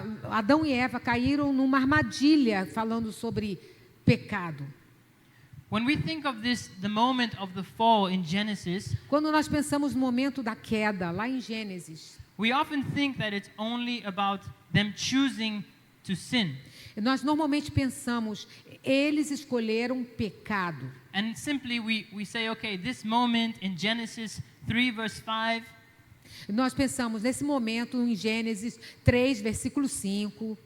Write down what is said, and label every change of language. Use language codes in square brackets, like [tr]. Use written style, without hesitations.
[pt] Adão e Eva caíram numa armadilha falando sobre pecado. [en] When we think of the moment of the fall in Genesis, [pt] Quando nós pensamos no momento da queda, lá em Gênesis, [en] we often think that it's only about them choosing to sin. [pt] nós normalmente pensamos, eles escolheram pecado. [en] And simply we say, okay, this moment in Genesis 3 verse 5, [pt] Nós pensamos nesse momento em Gênesis 3, versículo 5,